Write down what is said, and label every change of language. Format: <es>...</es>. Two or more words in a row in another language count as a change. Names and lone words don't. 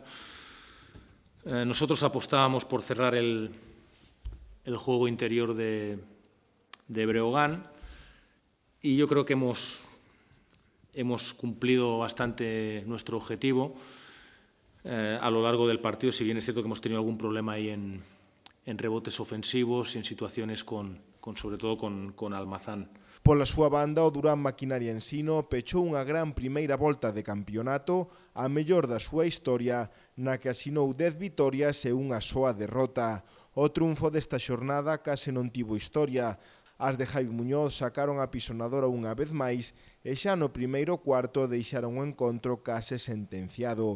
<es>Nosotros apostábamos por cerrar el juego interior de Breogán y yo creo que hemos cumplido bastante nuestro objetivo a lo largo del partido, si bien es cierto que hemos tenido algún problema ahí en rebotes ofensivos y en situaciones sobre todo con Almazán.</es> <gl>Pola súa banda, o Durán Maquinaria Ensino pechou unha gran primeira volta de campeonato, a mellor da súa historia, na que asinou 10 vitorias e unha soa derrota. O triunfo desta xornada case non tivo historia. As de Javi Muñoz sacaron a pisonadora unha vez máis e xa no primeiro cuarto deixaron o encontro case sentenciado.</gl>